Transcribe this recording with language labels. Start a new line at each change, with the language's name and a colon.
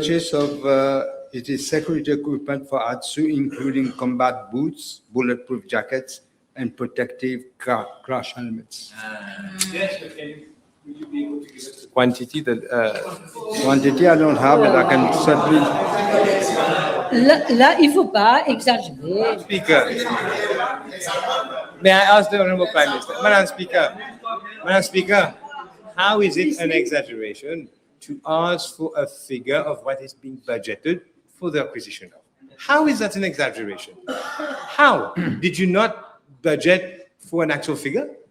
English: purchase of, it is security equipment for ATSU, including combat boots, bulletproof jackets, and protective crash helmets. Quantity that Quantity, I don't have, but I can certainly,
French: Là, il ne faut pas exagérer.
English: Speaker. May I ask the Honorable Prime Minister? Madam Speaker, how is it an exaggeration to ask for a figure of what is being budgeted for the acquisition of? How is that an exaggeration? How? Did you not budget for an actual figure?